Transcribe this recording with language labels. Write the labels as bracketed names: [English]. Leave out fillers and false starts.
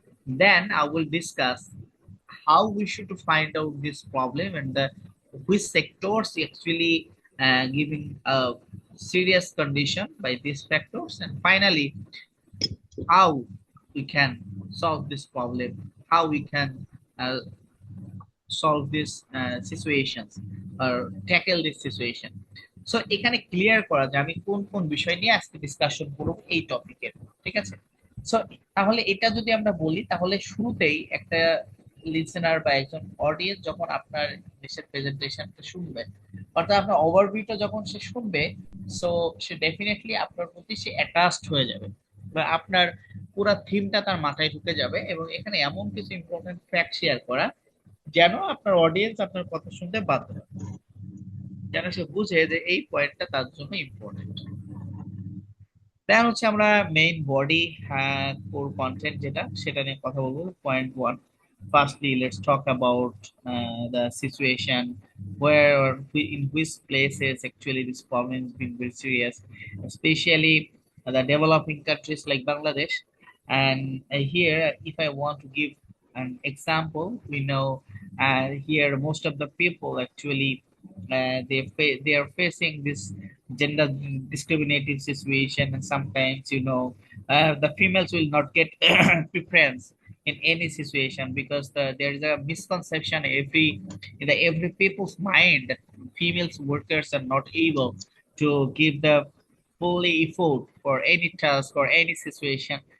[English] Then I will discuss how we should find out this problem and the which sectors actually giving a serious condition by these factors, and finally how we can solve this problem, how we can solve this situations or tackle this situation. [Bangla] So এখানে clear করা যে আমি কোন কোন বিষয় নিয়ে আজকে discussion করব এই টপিকের, ঠিক আছে। সো তাহলে এটা যদি আমরা বলি, তাহলে শুরুতেই একটা লিসেনার বা একজন অডিয়েন্স যখন আপনার দেশের প্রেজেন্টেশনটা শুনবে, অর্থাৎ আপনার ওভারভিউটা যখন সে শুনবে, সো সে ডেফিনেটলি আপনার প্রতি সে অ্যাটাচড হয়ে যাবে বা আপনার পুরো থিমটা তার মাথায় ঢুকে যাবে, এবং এখানে এমন কিছু ইম্পর্টেন্ট ফ্যাক্ট শেয়ার করা যেন আপনার অডিয়েন্স আপনার কথা শুনতে বাধ্য হয়, যেন সে বুঝে যে এই পয়েন্টটা তার জন্য ইম্পর্টেন্ট। দেন হচ্ছে আমরা মেইন বডি কোর কন্টেন্ট যেটা, সেটা নিয়ে কথা বলবো। [English] Point one, firstly let's talk about the situation where or in which places actually this problem has been very serious, especially the developing countries like Bangladesh. And here if I want to give an example, we know here most of the people actually they are facing this gender discriminative situation, and sometimes the females will not get preference in any situation because there is a misconception in the every people's mind that females workers are not able to give the fully effort for any task or any situation.